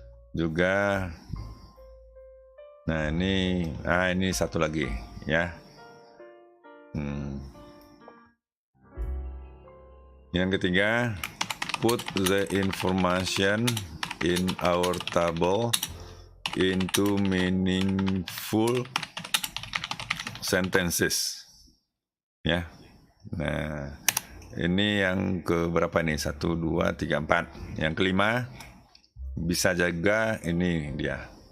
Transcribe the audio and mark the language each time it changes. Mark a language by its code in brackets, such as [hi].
[id] Juga, nah ini satu lagi ya. Yang ketiga, [en] put the information in our table into meaningful sentences. [id] Ya. Nah, ini yang keberapa nih? 1, 2, 3, 4. Yang kelima, bisa jaga ini dia.